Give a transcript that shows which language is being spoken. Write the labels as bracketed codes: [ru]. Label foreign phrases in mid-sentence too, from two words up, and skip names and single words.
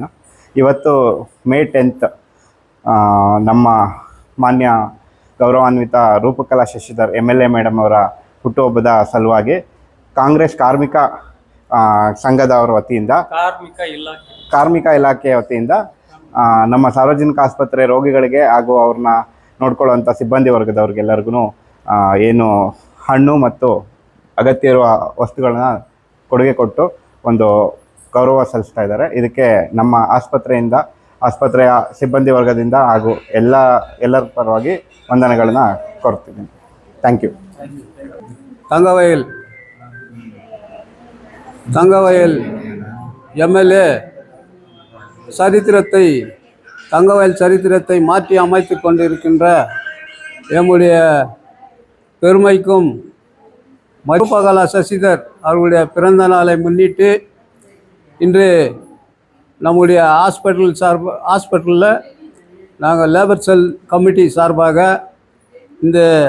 [kn] ಇವತ್ತು ಮೇ 10th ನಮ್ಮ ಮಾನ್ಯ ಗೌರವಾನ್ವಿತ ರೂಪಕಲಾ ಶಶಿಧರ್ MLA ಮೇಡಮ್ ಅವರ ಹುಟ್ಟುಹಬ್ಬದ ಸಲುವಾಗಿ ಕಾಂಗ್ರೆಸ್ ಕಾರ್ಮಿಕ ಸಂಘದವರ ವತಿಯಿಂದ, ಕಾರ್ಮಿಕ ಇಲಾಖೆಯ ವತಿಯಿಂದ ನಮ್ಮ ಸಾರ್ವಜನಿಕ ಆಸ್ಪತ್ರೆ ರೋಗಿಗಳಿಗೆ ಹಾಗೂ ಅವ್ರನ್ನ ನೋಡ್ಕೊಳ್ಳುವಂಥ ಸಿಬ್ಬಂದಿ ವರ್ಗದವ್ರಿಗೆಲ್ಲರಿಗೂ ಏನು ಹಣ್ಣು ಮತ್ತು ಅಗತ್ಯ ಇರುವ ವಸ್ತುಗಳನ್ನ ಕೊಡುಗೆ ಕೊಟ್ಟು ಒಂದು ಗೌರವ ಸಲ್ಲಿಸ್ತಾ ಇದ್ದಾರೆ. ಇದಕ್ಕೆ ನಮ್ಮ ಆಸ್ಪತ್ರೆಯ ಸಿಬ್ಬಂದಿ ವರ್ಗದಿಂದ ಹಾಗೂ ಎಲ್ಲರ ಪರವಾಗಿ ವಂದನೆಗಳನ್ನ ಕೊಡ್ತಿದ್ದೀನಿ. [en] thank you. [ta] தங்கவயல் MLA சரித்திரத்தை மாற்றி அமைத்து கொண்டிருக்கின்ற எம்முடைய பெருமைக்கும் ரூபகலா சசிதர் அவர்களுடைய பிறந்த நாளை முன்னிட்டு இன்று நம்முடைய ஹாஸ்பிட்டலில் நாங்கள் [en] labour cell committee [ta] சார்பாக இந்த